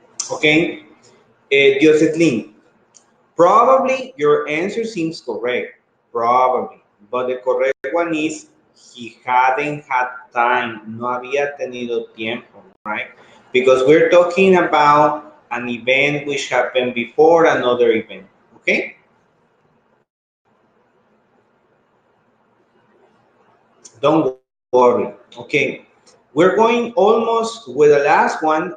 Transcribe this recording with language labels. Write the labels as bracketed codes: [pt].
[en] Okay. Josetlin, probably your answer seems correct. Probably. But the correct one is he hadn't had time. [es] No había tenido tiempo, right? [en] Because we're talking about an event which happened before another event. Okay? Don't worry. Okay. We're going almost with the last one.